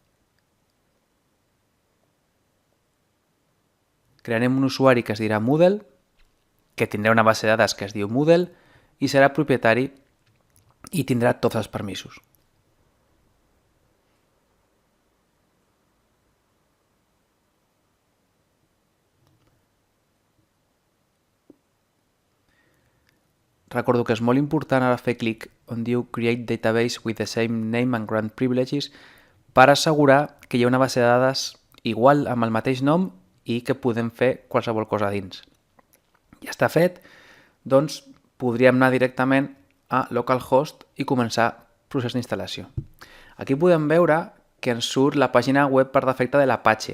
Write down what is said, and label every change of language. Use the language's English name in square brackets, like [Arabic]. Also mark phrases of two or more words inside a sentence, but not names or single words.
[Catalan] Crearem un usuari que es dirà Moodle, que tindrà una base de dades que es diu Moodle i serà propietari i tindrà tots els permisos. Recordo que és molt important ara fer clic on diu [English] Create Database with the same name and grant privileges [Catalan] per assegurar que hi ha una base de dades igual amb el mateix nom i que podem fer qualsevol cosa dins. Ja està fet, doncs podríem anar directament a localhost i començar el procés d'instal·lació. Aquí podem veure que ens surt la pàgina web per defecte de l'Apache.